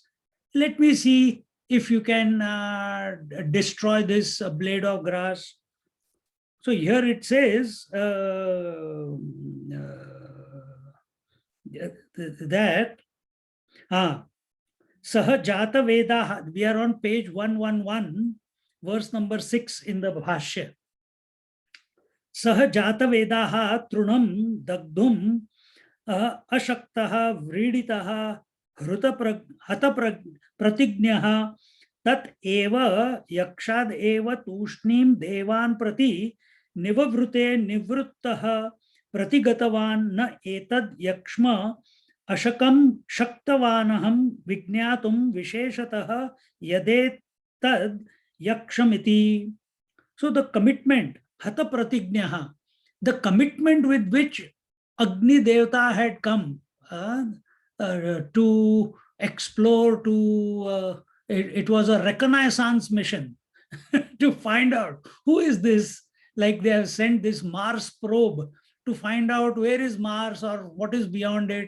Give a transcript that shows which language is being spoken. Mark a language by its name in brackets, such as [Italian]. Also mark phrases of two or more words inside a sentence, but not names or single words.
[English] Let me see if you can destroy this blade of grass. So here it says that [Sanskrit] सः जात वेदाः, [English] we are on page 111, verse number 6 in the Bhashya. [Sanskrit] सः जात वेदाः तृणं दग्धुम् अशक्तः व्रीडितः हत प्रतिज्ञः तत एव यक्षात् एव तूष्णीं देवान् प्रति निववृते निवृत्तः प्रतिगतवान् न एतत् यक्षम् अशकं शक्तवानहं विज्ञातुं विशेषतः यदेतत् यक्षमिति. So the commitment, हत प्रतिज्ञः, the commitment with which Agni Devata had come to explore, it was a reconnaissance mission to find out who is this, like they have sent this Mars probe to find out where is Mars or what is beyond it.